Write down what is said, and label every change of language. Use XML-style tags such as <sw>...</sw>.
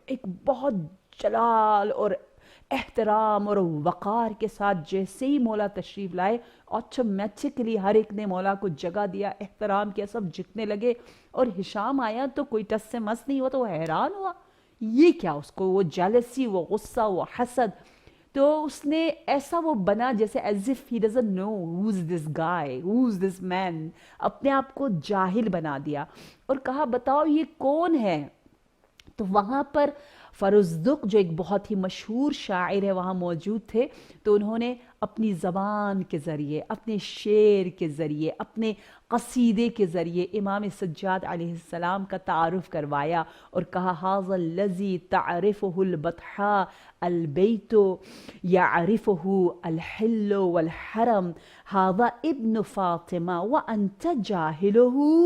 <ur>ایک بہت جلال اور احترام اور وقار کے ساتھ جیسے ہی مولا تشریف لائے، آٹومیٹکلی ہر ایک نے مولا کو جگہ دیا، احترام کیا، سب جھکنے لگے. اور ہشام آیا تو کوئی ٹس سے مس نہیں ہوا، تو وہ حیران ہوا یہ کیا، اس کو وہ جیلسی، وہ غصہ، وہ حسد. تو اس نے ایسا وہ بنا جیسے</ur> <en>as if he doesn't know who's this guy, who's this man.</en> <ur>اپنے آپ کو جاہل بنا دیا اور کہا بتاؤ یہ کون ہے. تو وہاں پر فرزدق جو ایک بہت ہی مشہور شاعر ہے وہاں موجود تھے، تو انہوں نے اپنی زبان کے ذریعے، اپنے شعر کے ذریعے، اپنے قصیدے کے ذریعے امام سجاد علیہ السلام کا تعارف کروایا اور کہا</ur> <ar>ھذا الذی تعرفہ البطحاء البیت یعرفہ الحل والحرم ھذا ابن فاطمہ وانت جاہلہ.</ar>